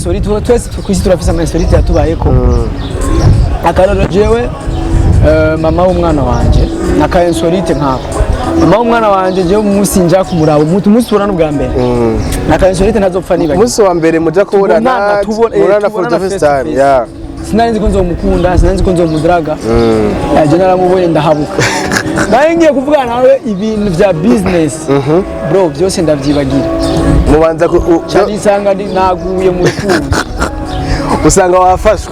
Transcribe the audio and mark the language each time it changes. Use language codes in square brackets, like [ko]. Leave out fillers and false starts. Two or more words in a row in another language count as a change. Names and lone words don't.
[rn] twese kwisi turafise ama insolite yatubayeko akarero jewe mama w'umwana wanje naka insolite nkako mama w'umwana wanje jewe umunsi nja kumuraba umunsi tubona n'ubwa mbere naka insolite ntazopfa niba umunsi wa mbere muja kubona tubona [en] for the first time [rn] sinari ko nzomukunda sinari ko nzomudraga yaje naramubonye ndahabuka naye ngiye kuvugana nawe ibintu vya [en] business bro [rn] byose ndavyibagira mubanza cyane isanga naguye mu rukundo usanga wafashwe